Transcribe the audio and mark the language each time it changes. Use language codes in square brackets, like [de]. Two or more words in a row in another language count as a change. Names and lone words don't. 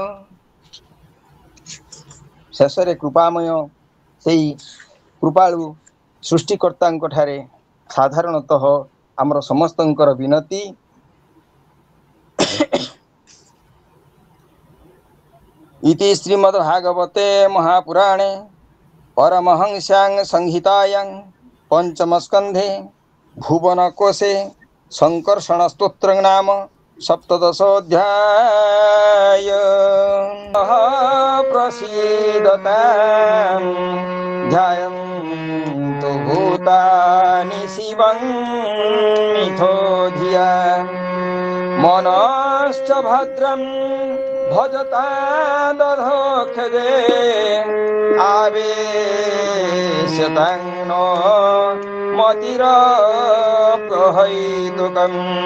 [or] ଶେଷରେ କୃପାମୟ ସେଇ କୃପାଳୁ ସୃଷ୍ଟିକର୍ତ୍ତାଙ୍କ ଠାରେ ସାଧାରଣତଃ ଆମର ସମସ୍ତଙ୍କର ବିନତି। [sa] ଇତି ଶ୍ରୀମଦ୍ଭାଗବତେ ମହାପୁରାଣେ परमहंस्यां संहितायां पंचमस्कंधे भुवनकोशे संकर्षण स्तोत्र नाम सप्तदशोऽध्याय। प्रसीदतां ध्यायन्तु भूतानि शिवं मिथो धिया, मनश्च भद्रं भजता दधोक्षजे, आवेशतां नो मतिरप्रहैतुकम्।